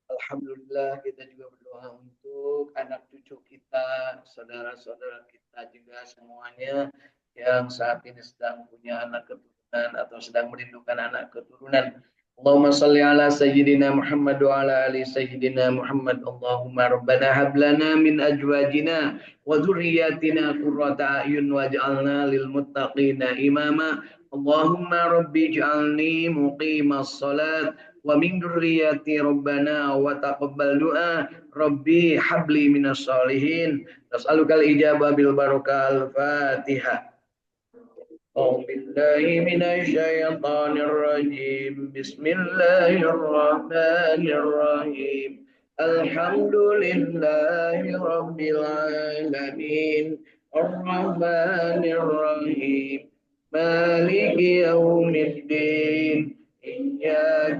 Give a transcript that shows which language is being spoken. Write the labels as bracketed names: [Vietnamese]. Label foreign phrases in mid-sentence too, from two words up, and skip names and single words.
[Indonesian] Alhamdulillah kita juga berdoa untuk anak cucu kita, saudara-saudara kita juga semuanya yang saat ini sedang punya anak keturunan atau sedang merindukan anak keturunan. [Arabic] اللهم صل على سيدنا محمد وعلى آل سيدنا محمد. اللهم ربنا هب لنا من أزواجنا وذرياتنا قرة أعين واجعلنا للمتقين إماما. اللهم رب اجعلني مقيم الصلاة ومن ذريتي ربنا وتقبل دعاء رب هب لي من الصالحين نسألك الإجابة بالبركة الفاتحة. أعوذ بالله من الشيطان الرجيم بسم الله الرحمن الرحيم الحمد لله رب العالمين الرحمن الرحيم مالك يوم الدين إياك